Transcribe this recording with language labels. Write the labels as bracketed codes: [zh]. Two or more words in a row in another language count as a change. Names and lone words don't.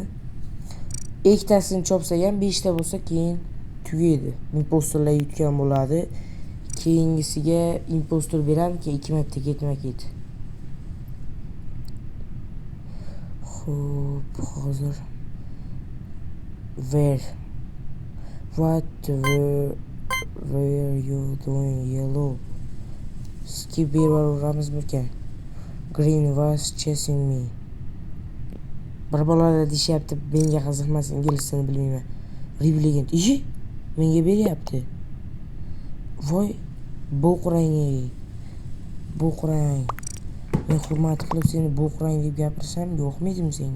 [uz] Ikkitasini chopsak ham 5 ta bo'lsa keyin tugaydi. Impostorlar yutgan bo'ladi. Keyingisiga impostor beramki 2 marta ketma-ket. Xo'p, hozir [en] where you doing yellow? [uz] Skip beramizmikan? [en] Green was chasing me. [uz] Bir bolalar deyapti, menga qiziqmas, inglizchani bilmayman. Repligant. Menga beryapti. Voy, bo'qrang. Men hurmat qilib seni bo'qrang deb gapirsam, yo'qmaydimi senga?